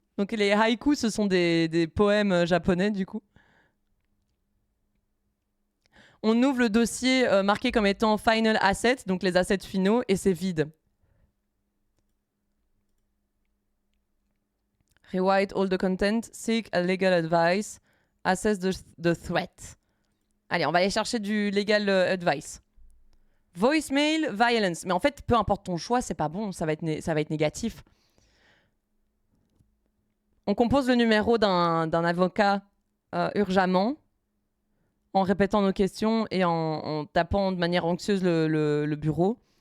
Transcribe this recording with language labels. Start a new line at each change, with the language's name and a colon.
French: Donc les haïkus, ce sont des poèmes japonais du coup. On ouvre le dossier marqué comme étant Final Assets, donc les assets finaux, et c'est vide.
English: Rewrite all the content, seek a legal advice, assess the threat.
French: Allez, on va aller chercher du legal advice.
English: Voicemail, violence.
French: Mais en fait, peu importe ton choix, c'est pas bon, ça va être négatif. On compose le numéro d'un avocat urgemment en répétant nos questions et en tapant de manière anxieuse le bureau.